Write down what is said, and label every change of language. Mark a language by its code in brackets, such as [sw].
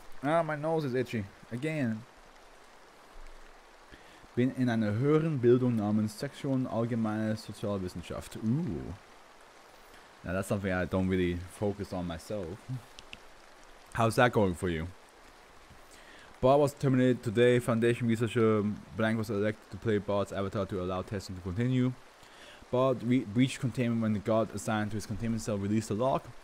[en] Ah, my nose is itchy again. [de] Bin in einer höheren Bildung namens Sektion Allgemeine Sozialwissenschaft. Ooh. [en] Now that's something I don't really focus on myself. How's that going for you? Bot was terminated today. Foundation researcher Blank was elected to play Bot's avatar to allow testing to continue. Bot breached containment when the guard assigned to his containment cell released the lock.